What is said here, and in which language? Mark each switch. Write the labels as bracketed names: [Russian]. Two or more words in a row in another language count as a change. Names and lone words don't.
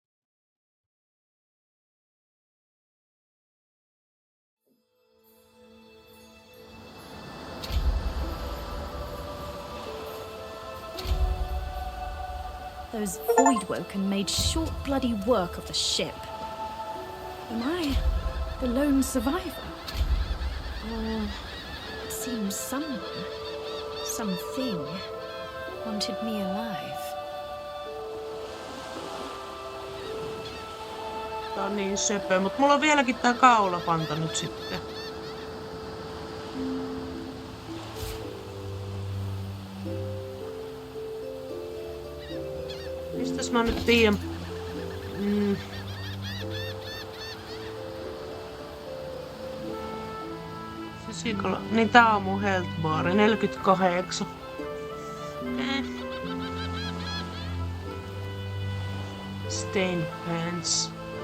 [English] Those Voidwoken made short bloody work of the ship. Am I the lone survivor? Or it seems someone, something, wanted me alive. [Finnish] Tää on niin söpö, mut mulla on vieläkin tää kaulapanta nyt sitten. Mistäs mä nyt tiedän? Niin tää on mun [English] health bar, [Finnish] 48. [English] Stained pants.